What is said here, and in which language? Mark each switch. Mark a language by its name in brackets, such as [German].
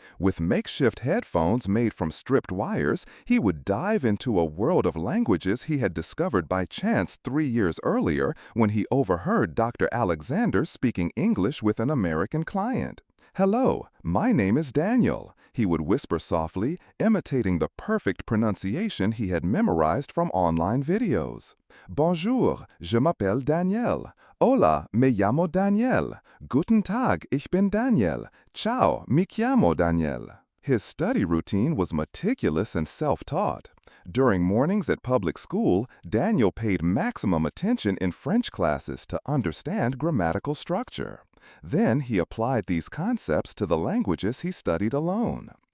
[English] With makeshift headphones made from stripped wires, he would dive into a world of languages he had discovered by chance 3 years earlier when he overheard Dr. Alexander speaking English with an American client. "Hello, my name is Daniel," he would whisper softly, imitating the perfect pronunciation he had memorized from online videos. [French] "Bonjour, je m'appelle Daniel. [Spanish] Hola, me llamo Daniel. [German] Guten Tag, ich bin Daniel. [Italian] Ciao, mi chiamo Daniel." [English] His study routine was meticulous and self-taught. During mornings at public school, Daniel paid maximum attention in French classes to understand grammatical structure. Then he applied these concepts to the languages he studied alone.